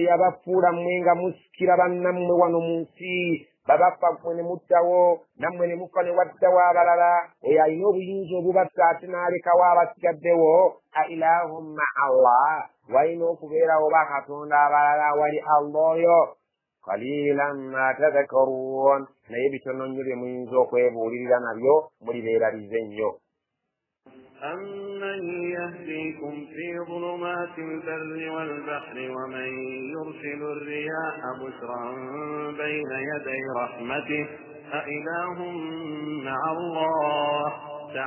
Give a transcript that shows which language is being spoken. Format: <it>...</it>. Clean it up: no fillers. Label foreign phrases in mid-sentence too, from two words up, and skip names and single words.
<lg>yabafuula mmwe nga musikira bannammwe wano mu nsi babafa mmwe ne muddawo nammwe ne mufa ne waddawo abalala oyo alina obuyinza obubatta ate n'alekawo abasigaddewo</lg> <ar>أإله مع الله</ar> <lg>walina okubeerawo bakatonda abalala wali Allah oyo</lg> <ar>قليلا ما تذكرون</ar> <lg>naye bitono nnyo bye muyinza okwebuulirira nabyo mulibeeralize nnyo</lg> <ar>أمن يهديكم في ظلمات البر والبحر ومن يرسل الرياح بشرا بين يدي رحمته أإله مع الله</ar>